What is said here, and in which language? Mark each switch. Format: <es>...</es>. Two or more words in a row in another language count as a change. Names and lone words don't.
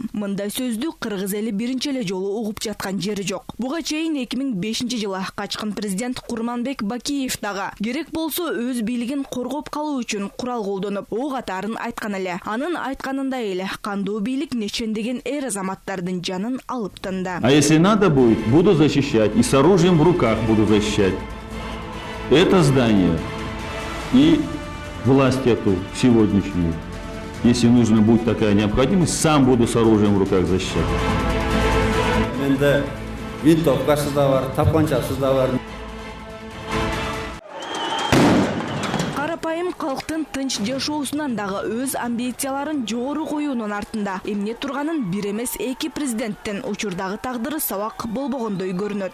<ky>Мындай сөздү кыргыз эли биринчи эле жолу угуп жаткан жери жок. Буга чейин 2005-жылы качкын президент Курманбек Бакиев дагы керек болсо өз бийлигин коргоп калуу үчүн курал колдонуп, о катарын айткан эле. Анын айтканындай эле кандуу бийлик нечендеген эр азаматтардын жанын алып тынды.</ky> <ru>А если надо будет, буду защищать и с оружием в руках буду защищать это здание и власть эту сегодняшнюю. Если нужно будет такая необходимость, сам буду с оружием в руках защищать.</ru> <ky>Менде винтовкасы да бар, тапанчасы да бар. Карапайым калктын тынч жашоосунан дагы өз амбицияларын жогору коюунун артында эмне турганын бир эмес эки президенттин учурдагы тагдыры сабак болбогондой көрүнөт.</ky>